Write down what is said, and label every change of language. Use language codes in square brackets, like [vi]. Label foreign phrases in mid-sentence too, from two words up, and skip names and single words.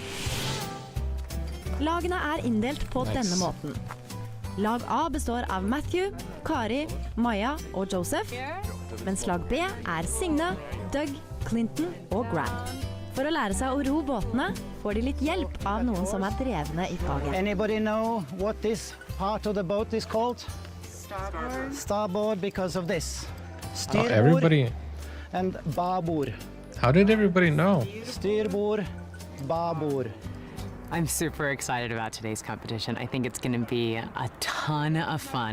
[no] Lagene er inndelt på denne måten. Lag A består av Matthew, Kari, Maja og Joseph, mens lag B er Signe, Doug, Clinton og Grant. For å lære seg å ro båtene får de litt hjelp av noen som er drevne i faget. [en] Anybody know what this part of the boat is called? Starboard. Starboard because of this. Oh, everybody. And babord. How did everybody know? [no] Styrbord, babord. [en] I'm super excited about today's competition. I think it's going to be a ton of fun.